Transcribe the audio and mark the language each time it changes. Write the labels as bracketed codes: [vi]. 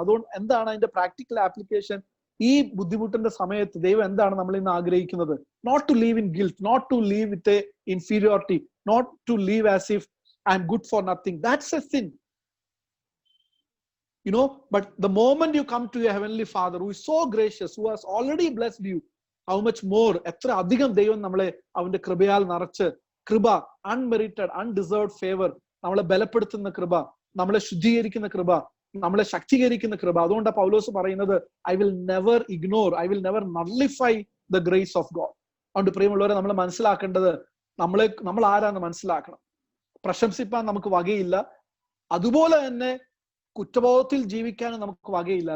[ml] അതുകൊണ്ട് എന്താണ് അതിന്റെ പ്രാക്ടിക്കൽ ആപ്ലിക്കേഷൻ? ഈ ബുദ്ധിമുട്ടിന്റെ സമയത്ത് ദൈവം എന്താണ് നമ്മൾ ഇന്ന് ആഗ്രഹിക്കുന്നത്? [en] Not to live in guilt, not to live with a inferiority, not to live as if I am good for nothing. That's a sin. But the moment you come to your heavenly Father who is so gracious, who has already blessed you, how much more, [ml] എത്ര അധികം ദൈവം നമ്മളെ അവന്റെ കൃപയാൽ നിറച്ച്, കൃപ, unmerited, undeserved favour, നമ്മളെ ബലപ്പെടുത്തുന്ന കൃപ, നമ്മളെ ശുദ്ധീകരിക്കുന്ന കൃപ, നമ്മളെ ശക്തീകരിക്കുന്ന കൃപ. അതുകൊണ്ടാണ് പൗലോസ് പറയുന്നത്, [en] I will never ignore, I will never nullify the grace of God. [ml] അതുകൊണ്ട് പ്രിയമുള്ളവരെ, നമ്മൾ മനസ്സിലാക്കേണ്ടത്, നമ്മൾ ആരാന്ന് മനസ്സിലാക്കണം. പ്രശംസിപ്പാൻ നമുക്ക് വകയില്ല, അതുപോലെ തന്നെ കുറ്റബോധത്തിൽ ജീവിക്കാനും നമുക്ക് വകയില്ല.